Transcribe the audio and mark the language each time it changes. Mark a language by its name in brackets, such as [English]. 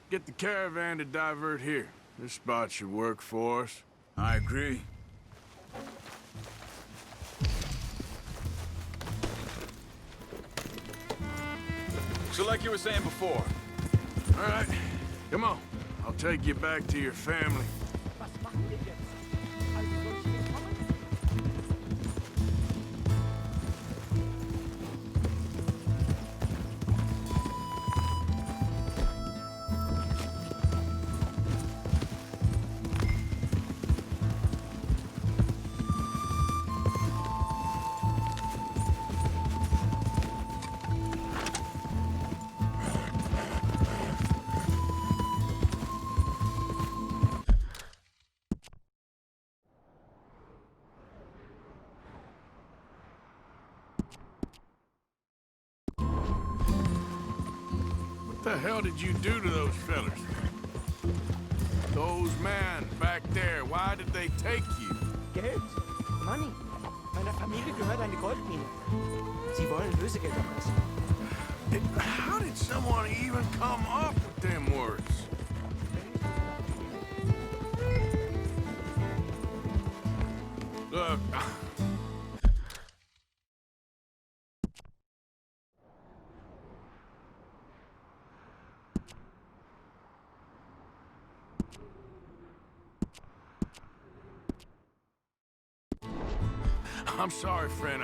[English] Get the caravan to divert here. This spot should work for us. I agree. So like you were saying before. All right, come on. I'll take you back to your family. [German] Was machen wir jetzt? Also soll ich mitkommen? [English] What the hell did you do to those fellas? Those men back there, why did they take you? [German] Geld. [English] Money. [German] Meiner Familie gehört eine Goldmine. Sie wollen Lösegeld erpressen. [English] How did someone even come up with them words? Look, I'm sorry, friend.